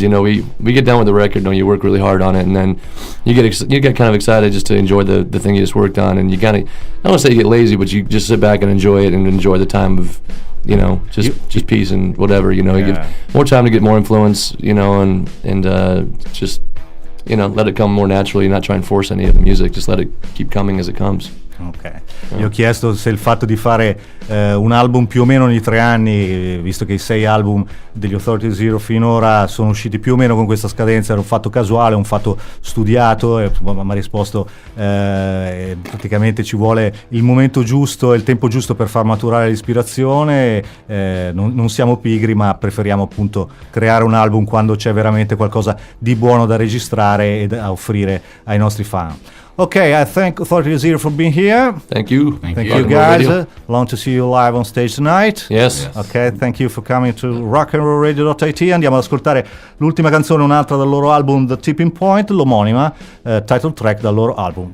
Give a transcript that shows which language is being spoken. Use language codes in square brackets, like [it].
[en] You know, we get done with the record, you work really hard on it, and then you get kind of excited just to enjoy the thing you just worked on, and you kind of, I don't want to say you get lazy, but you just sit back and enjoy it and enjoy the time of, just peace and whatever. You give more time to get more influence, and just. Let it come more naturally, not try and force any of the music, just let it keep coming as it comes. [it] Ok, Gli ho chiesto se il fatto di fare un album più o meno ogni 3 anni, visto che i 6 album degli Authority Zero finora sono usciti più o meno con questa scadenza, era un fatto casuale, un fatto studiato, e mi ha risposto praticamente ci vuole il momento giusto e il tempo giusto per far maturare l'ispirazione, non siamo pigri, ma preferiamo appunto creare un album quando c'è veramente qualcosa di buono da registrare e da offrire ai nostri fan. [en] Okay, I thank Authority Zero for being here. Thank you. Thank you guys. Long to see you live on stage tonight. Yes. Okay, thank you for coming to Rocknrollradio.it. [it] Andiamo ad ascoltare l'ultima canzone, un'altra dal loro album The Tipping Point, l'omonima title track dal loro album.